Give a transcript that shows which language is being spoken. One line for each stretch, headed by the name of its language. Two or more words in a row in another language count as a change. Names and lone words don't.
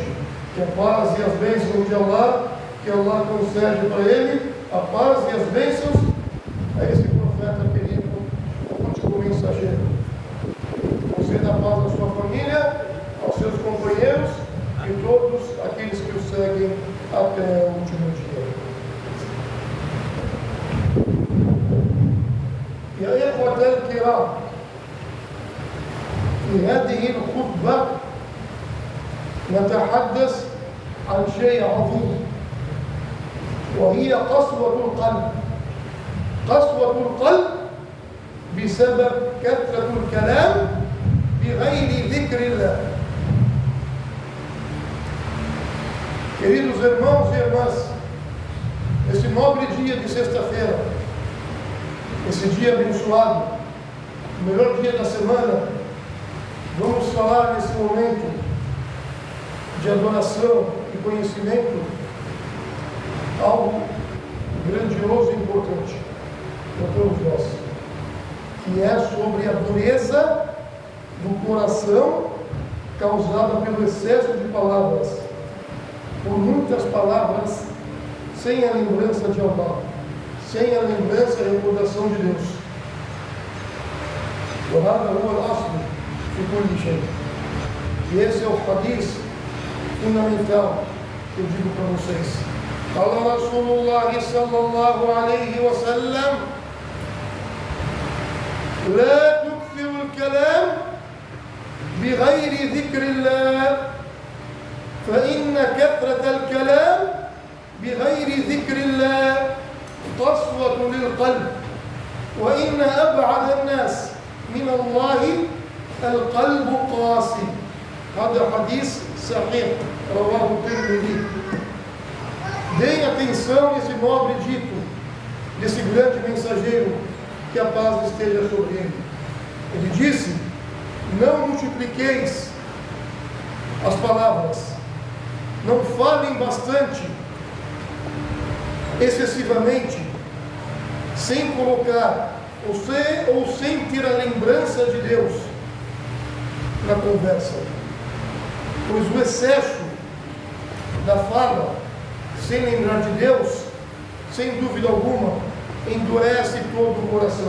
Portuguese: Que a paz e as bênçãos de Allah, que Allah concede para ele, a paz e as bênçãos a esse profeta querido, o último mensageiro. Conceda a paz à sua família, aos seus companheiros e todos aqueles que o seguem até o último dia.
Arabic: يا إخوة الكرام، في هذه الخطبة نتحدث عن شيء عظيم، وهي قسوة القلب. قسوة القلب بسبب كثرة الكلام بغير ذكر الله.
Portuguese: Queridos irmãos e irmãs, esse nobre dia de sexta-feira, esse dia abençoado, o melhor dia da semana, vamos falar nesse momento de adoração e conhecimento algo grandioso e importante para todos nós, que é sobre a dureza do coração causada pelo excesso de palavras, por muitas palavras sem a lembrança de Allah, sem a lembrança e a recordação de Deus.
Arabic: وهذا هو الأصل في كل شيء.
Portuguese: E esse é o hadith fundamental que eu digo para vocês.
Arabic: قال رسول الله صلى الله عليه وسلم: لا تكثر الكلام بغير ذكر الله، فإن كثرة الكلام بغير ذكر الله قسوة للقلب، وإن أبعد الناس من الله القلب قاسي. هذا حديث صحيح رواه الترمذي.
Portuguese: Deem atenção a esse nobre dito desse grande mensageiro, que a paz esteja sobre ele. Ele disse: não multipliqueis as palavras, não falem bastante, excessivamente, sem colocar ou sem ter a lembrança de Deus na conversa, pois o excesso da fala, sem lembrar de Deus, sem dúvida alguma, endurece todo o coração.